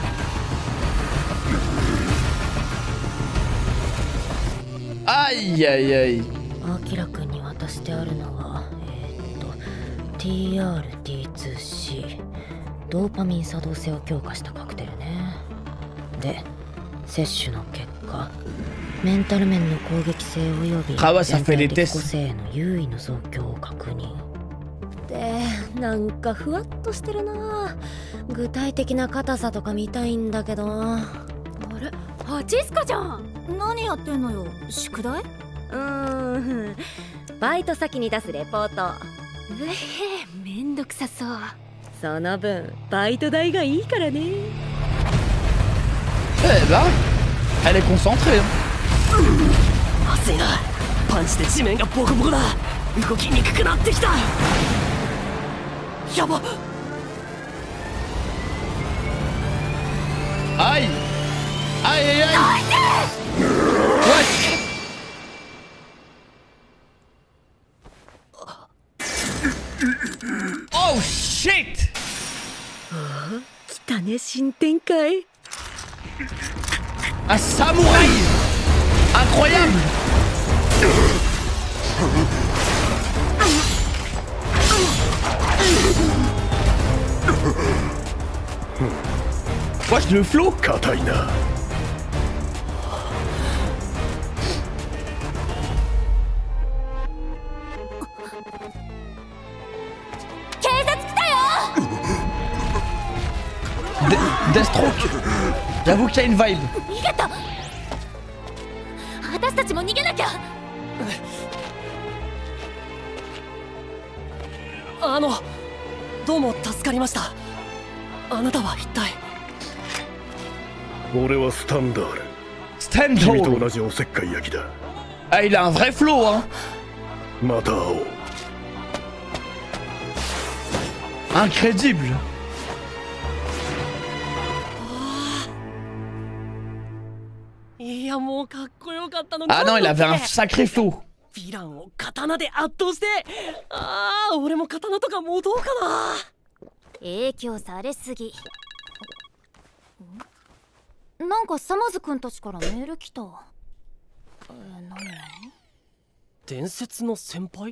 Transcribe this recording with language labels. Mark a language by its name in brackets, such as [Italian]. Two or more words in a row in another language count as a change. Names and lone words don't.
[Japanese] Aïe aïe aïe. アキラくんに渡してあるのはTRD2C ドーパミン作動性を強化したカクテルね。で摂取の結果メンタル面の攻撃性及び [French] Ah ouais, ça fait les [Japanese] 全体的 [French] tests. [Japanese] 個性への優位の増強を確認で、なんかふわっとしてるな。具体的な硬さとか見たいんだけど。あれ、ハチスカじゃん。何やってんのよ、宿題？バイト先に出すレポート。めんどくさそう。その分バイト代がいいからね。 [French] Eh ben, elle est concentrée. [Japanese] 熱いな。パンチで地面がボコボコだ。動きにくくなってきた。やば。 Aïe! [French] Aïe aïe aïe! Ouais! [English] Oh shit! [Japanese] 来たね、新展開。 [French] Un samouraï! Incroyable! Wesh, le flow! [Japanese] 硬いな。警察来たよ。 [French] Deathstroke! J'avoue qu'il y a une vibe. [Japanese] 逃げた。私たちも逃げなきゃ。どうも助かりました。あなたは一体？俺はスタンダール。 [English] Stand [Japanese] 君と [English] tall. [Japanese] 同じおせっかい焼きだ。 [French] Ah, il a un vrai flow, hein! [Japanese] また会おう。 [French] Incrédible! [Japanese] いや、もうかっこよかったのに。 [French] Ah non, il avait un sacré flow. [Japanese] ヴィランを刀で圧倒して。俺も刀とか持とうかな。影響されすぎ。なんかサマズくんたちからメール来た。何？伝説の先輩？